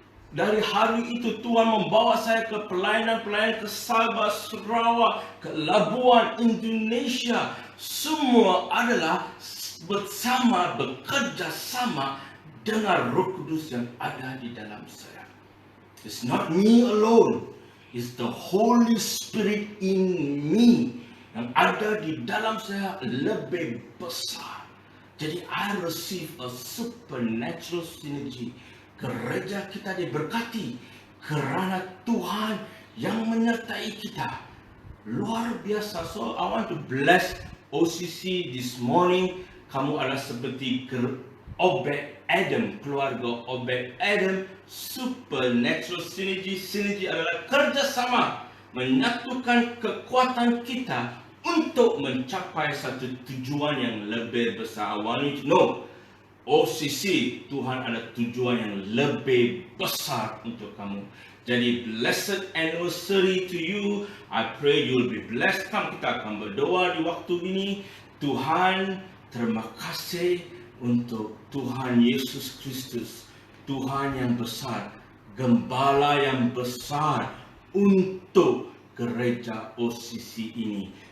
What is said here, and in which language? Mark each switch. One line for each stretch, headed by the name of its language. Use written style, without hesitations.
Malay: Dari hari itu Tuhan membawa saya ke pelayanan-pelayanan ke Sabah, Sarawak, ke Labuan, Indonesia. Semua adalah bersama, bekerja sama dengan Roh Kudus yang ada di dalam saya.
English: It's not me alone. It's the Holy Spirit in me.
Malay: yang ada di dalam saya lebih besar.
English: Jadi I receive a supernatural synergy.
Malay: Gereja kita diberkati kerana Tuhan yang menyertai kita. Luar biasa.
English: So I want to bless OCC this morning.
Malay: Kamu adalah seperti Obed Adam, keluarga Obed Adam.
English: Supernatural synergy.
Malay: Synergy adalah kerjasama menyatukan kekuatan kita untuk mencapai satu tujuan yang lebih besar.
English: I want you to know,
Malay: OCC, Tuhan ada tujuan yang lebih besar untuk kamu.
English: Jadi blessed anniversary to you. I pray you will be blessed.
Malay: Come, kita akan berdoa di waktu ini. Tuhan, terima kasih untuk Tuhan Yesus Kristus, Tuhan yang besar, Gembala yang besar untuk gereja OCC ini.